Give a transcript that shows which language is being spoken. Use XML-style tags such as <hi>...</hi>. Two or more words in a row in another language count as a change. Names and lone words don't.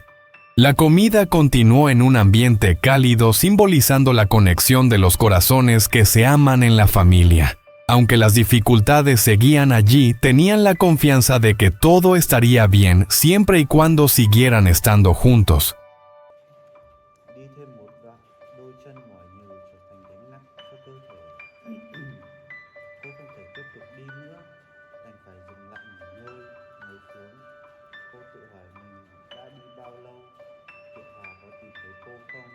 <es>La comida continuó en un ambiente cálido, simbolizando la conexión de los corazones que se aman en la familia. Aunque las dificultades seguían allí, tenían la confianza de que todo estaría bien siempre y cuando siguieran estando juntos.</es> <vi>Đi thêm một đoạn, đôi chân mỏi nhừ trở thành gánh nặng cho cơ thể. Cô không thể tiếp tục đi nữa, đành phải dừng lại nghỉ ngơi, ngồi xuống. Cô tự hỏi mình đã đi bao lâu, Kiệt Hà có tìm thấy cô không?</vi>